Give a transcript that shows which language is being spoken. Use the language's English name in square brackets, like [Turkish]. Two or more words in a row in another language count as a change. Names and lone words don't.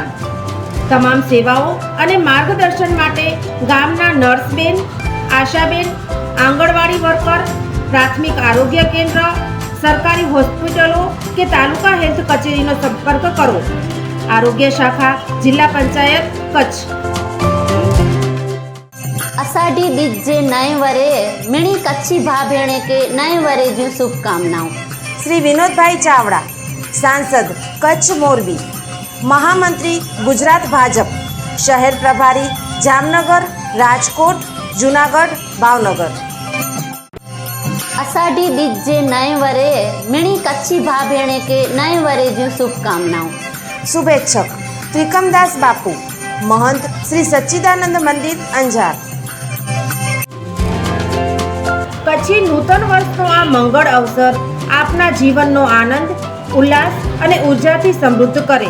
[Gujarati] તમામ સેવાઓ અને માર્ગદર્શન માટે ગામના નર્સબેન, આશાબેન, આંગણવાડી વર્કર, પ્રાથમિક આરોગ્ય કેન્દ્ર, સરકારી હોસ્પિટલો કે તાલુકા હેલ્થ કચેરીનો સંપર્ક કરો. આરોગ્ય શાખા, જિલ્લા પંચાયત, કચ્છ. [Kachhi] अषाढ़ी बीज जे नए वरे मिणी कच्छी भा भेणे के नए वरे जूं शुभकामनाओं. [Gujarati] શ્રી વિનોદભાઈ ચાવડા, સાંસદ કચ્છ મોરબી, મહામંત્રી ગુજરાત ભાજપ, શહેર પ્રભારી જામનગર, રાજકોટ, જુનાગઢ, ભાવનગર. [Kachhi] अषाढ़ी बीज जे नए वरे मिणी कच्छी भा भेणे के नए वरे जूं शुभकामनाओं. [Gujarati] શુભેચ્છક ત્રિકમદાસ બાપુ, મહંત શ્રી સચ્ચિદાનંદ મંદિર, અંજાર. કચ્છી નૂતન વર્ષનો આ મંગળ અવસર આપના જીવનનો આનંદ, ઉલ્લાસ અને ઉર્જાથી સમૃદ્ધ કરે.